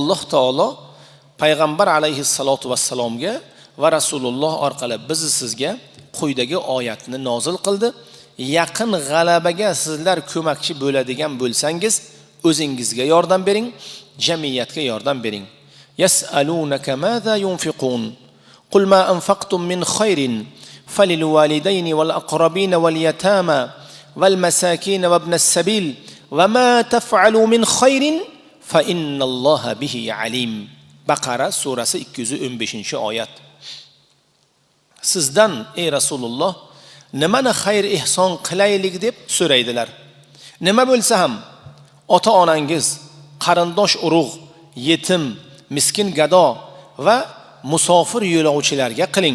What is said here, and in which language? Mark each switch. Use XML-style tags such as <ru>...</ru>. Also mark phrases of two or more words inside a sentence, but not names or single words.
<uz>Alloh taolo payg'ambar</uz> <ar>عليه الصلاة والسلام</ar> <uz>va Rasululloh orqali biz sizga quyidagi oyatni nozil qildi. Yaqin g'alabaga sizlar ko'makchi bo'ladigan bo'lsangiz, o'zingizga yordam bering, jamiyatga yordam bering.</uz> <ar>يسألونك ماذا ينفقون قل ما أنفقتم من خير فللوالدين والأقربين واليتامى والمساكين وابن السبيل وما تفعلوا من خير فإن الله به عليم.</ar> <uz>Baqara surasi 215-oyat. Sizdan ey Rasululloh nimani xayr ihson qilaylik deb so'raydilar. Nima bo'lsa ham ota-onangiz, qarindosh urug', yetim, miskin gado va musofir yo'lovchilarga qiling.</uz>